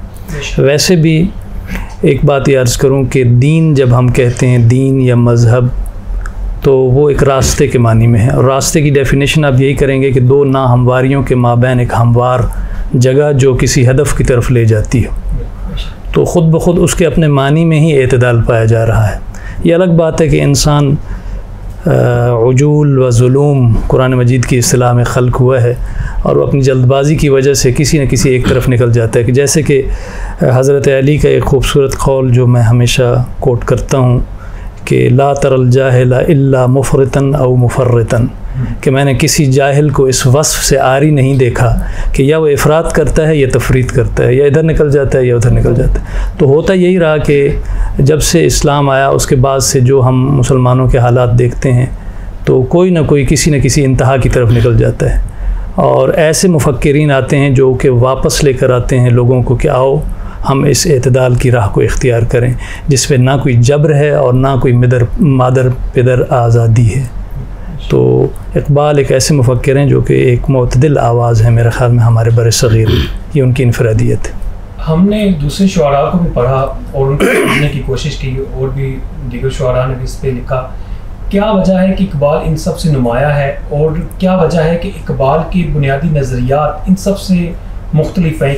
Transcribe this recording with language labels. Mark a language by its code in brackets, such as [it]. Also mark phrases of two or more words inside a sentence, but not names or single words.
[ur] ویسے بھی ایک بات یہ عرض کروں کہ دین جب ہم کہتے ہیں، دین یا مذہب، تو وہ ایک راستے کے معنی میں ہے، اور راستے کی [en] definition [ur] آپ یہی کریں گے کہ دو ناہمواریوں کے مابین ایک ہموار جگہ جو کسی ہدف کی طرف لے جاتی ہے، تو خود بخود اس کے اپنے معنی میں ہی اعتدال پایا جا رہا ہے۔ یہ الگ بات ہے کہ انسان عجول و ظلوم قرآن مجید کی اصطلاح میں خلق ہوا ہے، اور وہ اپنی جلد بازی کی وجہ سے کسی نہ کسی ایک طرف نکل جاتا ہے، کہ جیسے کہ حضرت علی کا ایک خوبصورت قول جو میں ہمیشہ کوٹ کرتا ہوں کہ [ar] لا تر الجاہل الا مفرطن او مفرطن، [ur] کہ میں نے کسی جاہل کو اس وصف سے عاری نہیں دیکھا کہ یا وہ افراط کرتا ہے یا تفریط کرتا ہے، یا ادھر نکل جاتا ہے یا ادھر نکل جاتا ہے۔ تو ہوتا یہی رہا کہ جب سے اسلام آیا اس کے بعد سے جو ہم مسلمانوں کے حالات دیکھتے ہیں تو کوئی نہ کوئی کسی نہ کسی انتہا کی طرف نکل جاتا ہے، اور ایسے مفکرین آتے ہیں جو کہ واپس لے کر آتے ہیں لوگوں کو کہ آؤ ہم اس اعتدال کی راہ کو اختیار کریں جس میں نہ کوئی جبر ہے اور نہ کوئی مادر پدر آزادی ہے۔ تو اقبال ایک ایسے مفکر ہیں جو کہ ایک معتدل آواز ہے میرے خیال میں ہمارے بر صغیر میں، یہ ان کی انفرادیت ہے۔ ہم نے دوسرے شعراء کو بھی پڑھا اور ان کو سمجھنے کی کوشش کی، اور بھی دیگر شعراء نے بھی اس پہ لکھا۔ کیا وجہ ہے کہ اقبال ان سب سے نمایاں ہے، اور کیا وجہ ہے کہ اقبال کے بنیادی نظریات ان سب سے مختلف ہیں؟